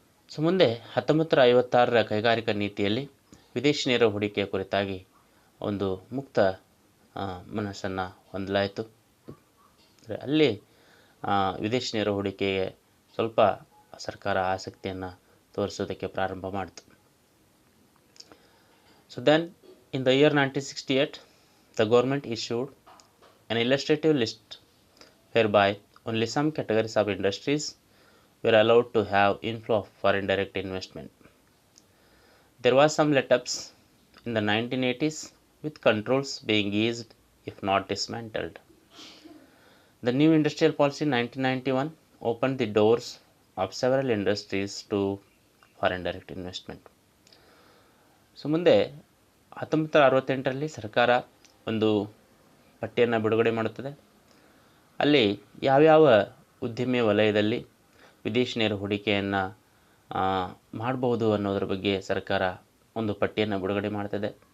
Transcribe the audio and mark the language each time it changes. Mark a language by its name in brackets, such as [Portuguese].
[Kannada] So ಮುಂದೆ 1956ರ ಕೈಗಾರಿಕಾ ನೀತಿಯಲ್ಲಿ ವಿದೇಶಿ ನೇರ ಹೂಡಿಕೆಯ ಕುರಿತಾಗಿ ಒಂದು ಮುಕ್ತ ಮನಸ್ಸನ್ನು ಹೊಂದಲಾಯಿತು. ಅಲ್ಲಿ ವಿದೇಶಿ ನೇರ ಹೂಡಿಕೆಗೆ ಸ್ವಲ್ಪ ಸರ್ಕಾರ ಆಸಕ್ತಿಯನ್ನು ತೋರಿಸೋದಕ್ಕೆ ಪ್ರಾರಂಭ ಮಾಡಿತು. [English] So then in the year 1968 the government issued an illustrative list whereby only some categories of industries were allowed to have inflow of foreign direct investment. There was some let-ups in the 1980s with controls being eased if not dismantled. The new industrial policy in 1991 opened the doors of several industries to foreign direct investment. [Kannada] So ಮುಂದೆ 1968ರಲ್ಲಿ ಸರ್ಕಾರ ಒಂದು ಪಟ್ಟಿಯನ್ನು ಬಿಡುಗಡೆ ಮಾಡುತ್ತದೆ. ಅಲ್ಲಿ ಯಾವ್ಯಾವ ಉದ್ದಿಮೆ ವಲಯದಲ್ಲಿ ವಿದೇಶಿ ನೇರ ಹೂಡಿಕೆಯನ್ನು ಮಾಡಬಹುದು ಅನ್ನೋದ್ರ ಬಗ್ಗೆ ಸರ್ಕಾರ ಒಂದು ಪಟ್ಟಿಯನ್ನು ಬಿಡುಗಡೆ ಮಾಡ್ತದೆ.